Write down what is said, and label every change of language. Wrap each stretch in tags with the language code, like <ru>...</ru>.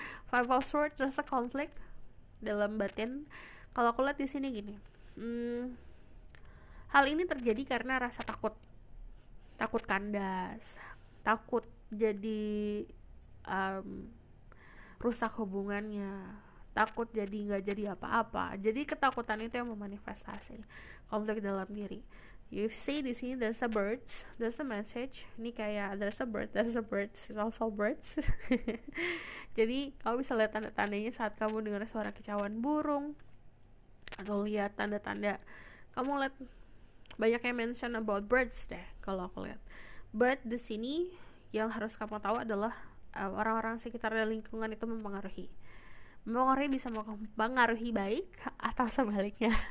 <id>Five of Swords, rasa konflik dalam batin. Kalau aku lihat di sini gini, hal ini terjadi karena rasa takut kandas, takut jadi rusak hubungannya, takut jadi nggak jadi apa-apa. Jadi ketakutan itu yang memanifestasi konflik dalam diri.</id> <en>You see</en> <id>di sini</id> <en>there's a birds, there's a message.</en> <id>Ini kayak</id> <en>there's a birds, it's also birds.</en> <id>Jadi kamu bisa lihat tanda-tandanya saat kamu dengar suara kicauan burung, atau lihat tanda-tanda, kamu lihat banyak yang</id> <en>mention about birds</en> <id>deh kalau aku lihat. But di sini yang harus kamu tahu adalah orang-orang sekitar dan lingkungan itu mempengaruhi bisa mempengaruhi baik atau sebaliknya.</id>